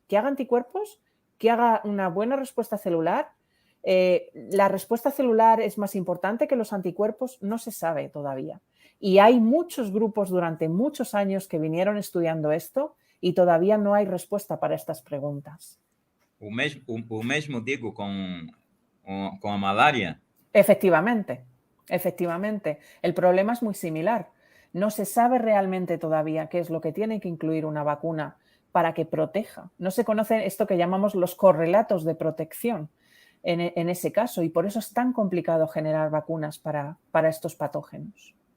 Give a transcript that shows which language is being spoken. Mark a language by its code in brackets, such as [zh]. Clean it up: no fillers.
[es] Que haga anticuerpos, que haga una buena respuesta celular. La respuesta celular es más importante que los anticuerpos, no se sabe todavía. Y hay muchos grupos durante muchos años que vinieron estudiando esto y todavía no hay respuesta para estas preguntas. [pt] O mesmo digo con a malaria. [es] Efectivamente. El problema es muy similar. No se sabe realmente todavía qué es lo que tiene que incluir una vacuna para que proteja. No se conoce esto que llamamos los correlatos de protección en ese caso y por eso es tan complicado generar vacunas para estos patógenos.